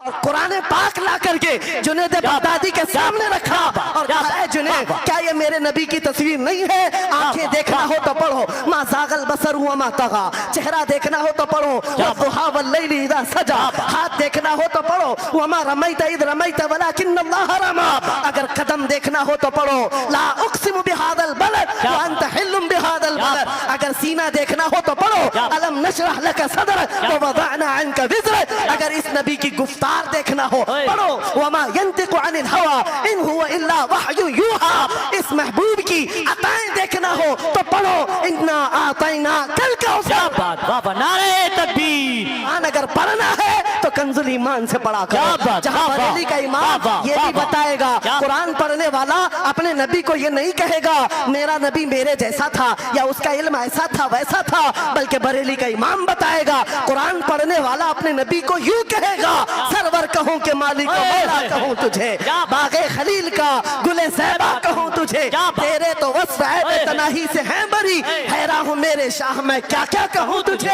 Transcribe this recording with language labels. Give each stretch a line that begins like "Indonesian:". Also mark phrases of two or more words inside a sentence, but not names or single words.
Hindi: कुरान पाक ला करके जुनैद बगदादी के सामने रखा और कहा, जुनैद क्या ये मेरे नबी की तस्वीर नहीं है? आंखें देखना हो तो पढ़ो,
Arabic: ما زاغ البصر وما طغى.
Hindi: चेहरा देखना हो तो पढ़ो,
Arabic: والضحى والليل إذا سجى.
Hindi: हाथ देखना हो तो पढ़ो,
Arabic: وما رميت إذ رميت ولكن الله رمى.
Hindi: अगर कदम देखना हो तो पढ़ो,
Arabic: لا أقسم بهذا البلد وأنت حل بهذا البلد.
Hindi: अगर सीना देखना हो तो पढ़ो,
Arabic: ألم نشرح لك صدرك ووضعنا عنك وزرك.
Hindi: अगर इस नबी की गुफ्तार देखना हो पढ़ो,
Arabic: وما ينطق عن الهوى إن هو إلا وحي يوحى.
Hindi: इस महबूब की अताएं देखना हो तो पढ़ो,
Arabic: إنا أعطيناك الكوثر.
Hindi: बाबा नारे तकबीर। अगर पढ़ना है तो कंजुल ईमान से पढ़ा करो, जहां बरेली का इमाम ये भी बताएगा, कुरान पढ़ने वाला अपने नबी को ये नहीं कहेगा मेरा नबी मेरे जैसा था या उसका इल्म ऐसा था वैसा था, बल्कि बरेली का इमाम बताएगा कुरान पढ़ने वाला अपने नबी को यूं कहेगा, सरवर कहूं के मालिक को मौला कहूं तुझे, बागे खलील का गुले ज़ैबा कहूं तुझे, तेरे तो वस्फ़ है तनाही से हैं बरी, हैरा हूं मेरे शाह मैं क्या क्या कहूं तुझे।